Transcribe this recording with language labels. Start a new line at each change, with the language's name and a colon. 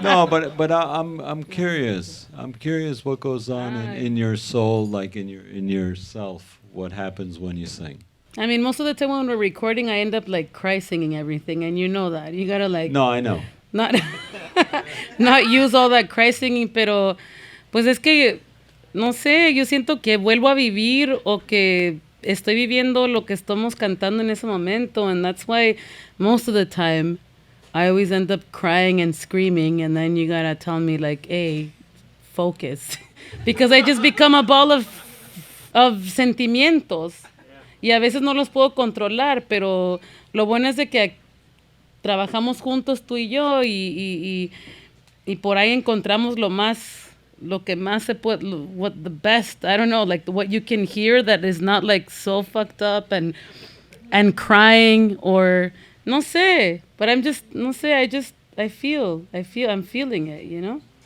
English: No, but I'm curious. I'm curious what goes on in your soul, like in yourself. What happens when you sing? I mean, most of the time when we're recording, I end up like cry singing everything, and you know that. You gotta like. No, I know. Not use all that cry singing,
Spanish: pero Pues es que, no sé, yo siento que vuelvo a vivir o que estoy viviendo lo que estamos cantando en ese momento.
English: And that's why most of the time I always end up crying and screaming. And then you gotta tell me like, hey, focus. Because I just become a ball of
Spanish: sentimientos. Y a veces no los puedo controlar, pero lo bueno es de que trabajamos juntos tú y yo y por ahí encontramos lo que más se puede,
English: what the best, I don't know, like what you can hear that is not like so fucked up and crying or,
Spanish: no sé,
English: but I'm just,
Spanish: no sé,
English: I'm feeling it, you know?